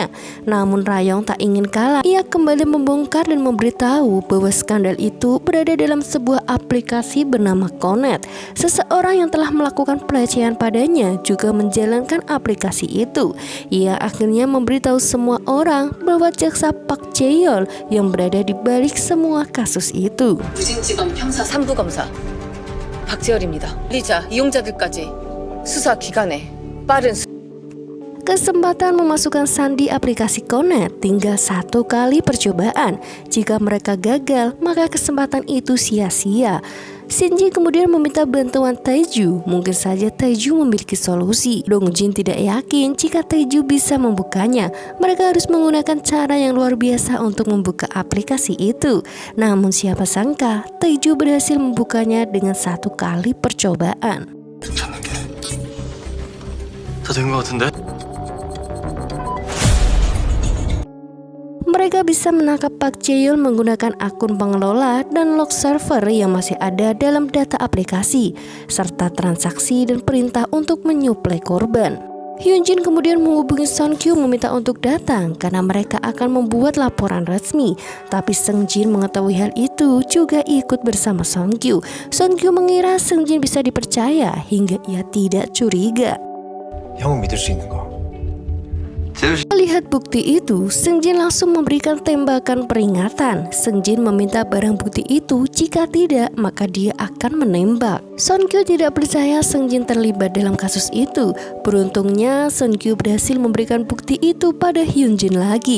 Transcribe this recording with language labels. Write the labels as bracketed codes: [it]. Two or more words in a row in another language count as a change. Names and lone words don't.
[id] Namun Rayong tak ingin kalah. Ia kembali membongkar dan memberitahu bahwa skandal itu berada dalam sebuah aplikasi bernama Connect. Seseorang yang telah melakukan pelecehan padanya juga menjalankan aplikasi itu. Ia akhirnya memberitahu semua orang bahwa jaksa Park Jae-yeol yang berada di balik semua kasus itu. [ko] 무진지검 형사 3부 검사 박재열입니다. 피의자 이용자들까지 수사 기간에 빠른 [id] Kesempatan memasukkan sandi aplikasi Connect tinggal 1 kali percobaan. Jika mereka gagal, maka kesempatan itu sia-sia. Shinji kemudian meminta bantuan Taeju. Mungkin saja Taeju memiliki solusi. Dongjin tidak yakin jika Taeju bisa membukanya. Mereka harus menggunakan cara yang luar biasa untuk membuka aplikasi itu. Namun siapa sangka Taeju berhasil membukanya dengan 1 kali percobaan. [ko] 찾는 게 다 된 것 같은데? [id] Mereka bisa menangkap Park Jae-yeol menggunakan akun pengelola dan log server yang masih ada dalam data aplikasi, serta transaksi dan perintah untuk menyuplai korban. Hyunjin kemudian menghubungi Seonkyu meminta untuk datang karena mereka akan membuat laporan resmi. Tapi Seungjin mengetahui hal itu juga ikut bersama Seonkyu. Seonkyu mengira Seungjin bisa dipercaya hingga ia tidak curiga. [ko] 형은 믿을 수 있는 거. [id] Melihat bukti itu, Seungjin langsung memberikan tembakan peringatan. Seungjin meminta barang bukti itu, jika tidak maka dia akan menembak. Seonkyu tidak percaya Seungjin terlibat dalam kasus itu. Beruntungnya Seonkyu berhasil memberikan bukti itu pada Hyunjin lagi.